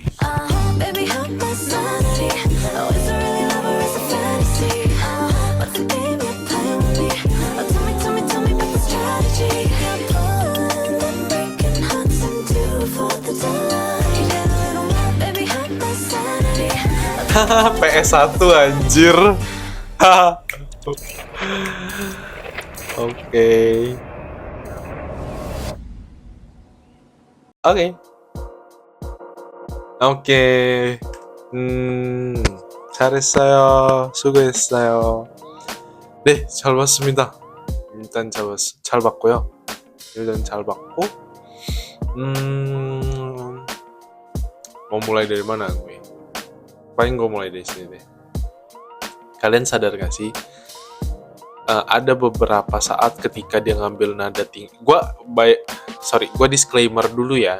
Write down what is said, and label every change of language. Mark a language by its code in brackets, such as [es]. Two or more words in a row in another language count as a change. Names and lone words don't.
[en] Baby, help my sanity. Oh, is it really love or is it fantasy? What's the game you're playing with me? Oh, tell me about the strategy. Breaking hearts into for the day. Baby, help my sanity. [id] PS1 anjir. Oke. Oke. [ko] 오케이. 잘했어요. 수고했어요. 네, 잘 봤습니다. 일단 잘 봤고요. 일단 잘 봤고, [id] mau mulai dari mana gue? Paling gue mulai dari sini deh. Kalian sadar gak sih? Ada beberapa saat ketika dia ngambil nada tinggi. Gue disclaimer dulu ya.